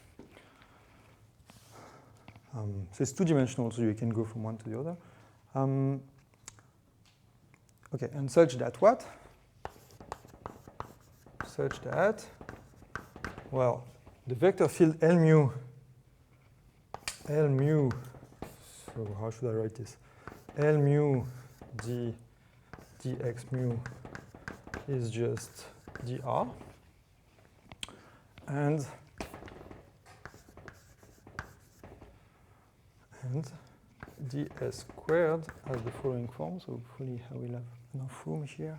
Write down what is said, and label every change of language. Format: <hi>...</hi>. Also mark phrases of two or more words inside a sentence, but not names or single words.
<en>So it's 2-dimensional, so you can go from one to the other. Okay, and such that what? Such that, well, the vector field L mu, so how should I write this? L mu dx mu is just dr, and ds squared has the following form. So hopefully I will have enough room here.</en>